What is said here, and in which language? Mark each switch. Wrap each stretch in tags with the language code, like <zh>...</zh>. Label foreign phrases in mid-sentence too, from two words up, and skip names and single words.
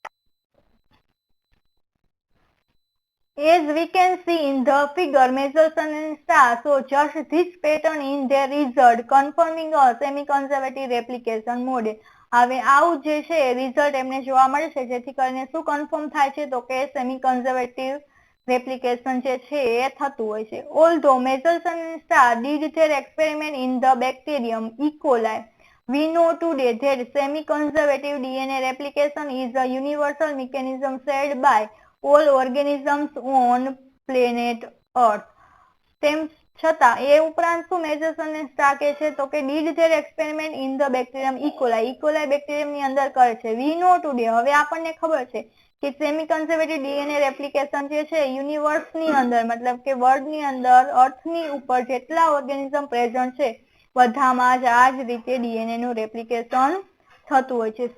<en>As we can see in the figure, Michelson and Starr show just this pattern in their result, confirming a semi-conservative replication model.</en> <gu>હવે આવું જે છે રિઝલ્ટ એમને જોવા મળે છે, જેથી કરીને શું કન્ફર્મ થાય છે? તો કે</gu> <en>semi conservative replication</en> <gu>જે છે એ થતું હોય છે.</gu> <en>Although Michelson and Starr did their experiment in the bacterium E. coli, we know today that semi-conservative DNA replication is a universal mechanism shared by all organisms on planet Earth.</en> <gu>છતાં એ ઉપરાંત શું મેજર્સ અને સ્ટાર કે છે તો કે</gu> <en>did their experiment in the bacterium E. coli</en> <gu>બેક્ટેરિયમ ની અંદર કરે છે.</gu> <en>We know today,</en> <gu>હવે આપણને ખબર છે કે</gu> <en>semi conservative DNA replication</en> <gu>જે છે યુનિવર્સ ની અંદર મતલબ કે વર્લ્ડ ની અંદર અર્થ ની ઉપર જેટલા ઓર્ગેનિઝમ પ્રેઝન્ટ છે બધામાં જ આ જ રીતે ડીએનએ નું રેપ્લિકેશન થતું હોય છે.</gu>